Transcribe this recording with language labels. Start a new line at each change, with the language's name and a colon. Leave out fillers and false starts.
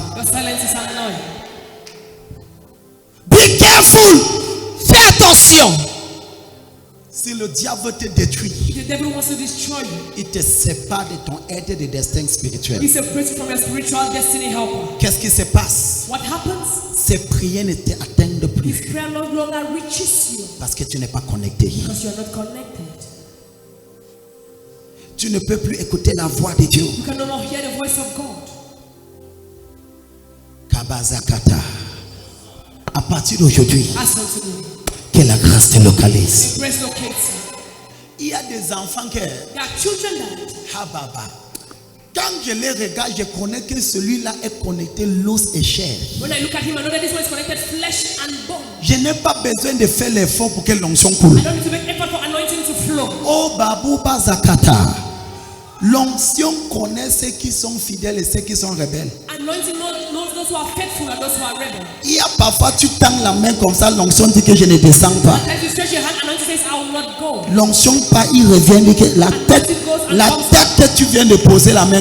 English: Your silence is annoying. Be careful.
French: Fais attention. Si le diable te détruit,
English: If the devil wants to destroy you,
French: il te sépare de ton aide de destin spirituel.
English: he separates you from your spiritual destiny helper.
French: Qu'est-ce qui se passe?
English: What happens?
French: Ces prières ne t'atteignent plus
English: His prayer no longer reaches you
French: parce que tu n'es pas connecté.
English: because you are not connected.
French: Tu ne peux plus écouter la voix de Dieu.
English: You can no more hear the voice of God.
French: Kabazakata. À partir d'aujourd'hui,
English: As from today,
French: que la grâce te localise.
English: grace locates you.
French: Il y a des enfants que
English: There are children that Hababa.
French: Quand je les regarde, je connais que celui-là est connecté l'os et chair.
English: when I look at him, I know that this one is connected flesh and bone.
French: Je n'ai pas besoin de faire l'effort pour que l'onction coule.
English: I don't need to make effort for anointing to flow. Oh Babou Bazakata.
French: L'onction connaît ceux qui sont fidèles et ceux qui sont rebelles.
English: Anointing knows those who are faithful and those who are rebels.
French: Il y a parfois, tu tends la main comme ça, l'onction dit que je ne descends pas.
English: Sometimes you stretch your hand, anointing says, I will not go.
French: L'onction pas, il revient, dit que la tête que tu viens de poser la main